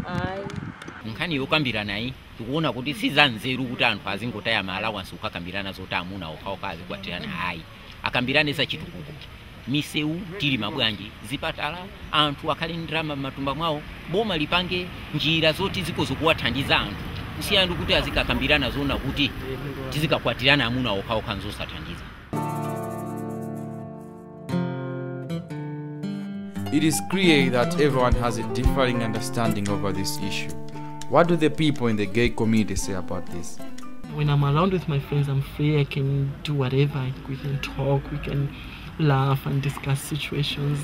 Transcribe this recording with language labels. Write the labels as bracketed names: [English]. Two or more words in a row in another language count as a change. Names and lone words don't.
[Nyanja] nkhani yokambira nayi tikuona kuti sizanzeru kuti anthu azingotaya Malawi ukakambirana zoti amuna okhaokha azikwatirana hayi akambirane za chitukuko miseu tili mabwanji zipatala anthu akhale ndrama matumba mwawo boma lipange njira zoti zikozokuwathandiza anthu kusiyana kuti azikakambirana zona kuti tizikakwatirana amuna okhaokha nzosathandiza. [English] It is clear that everyone has a differing understanding over this issue. What do the people in the gay community say about this? When I'm around with my friends, I'm free. I can do whatever. We can talk, we can laugh and discuss situations.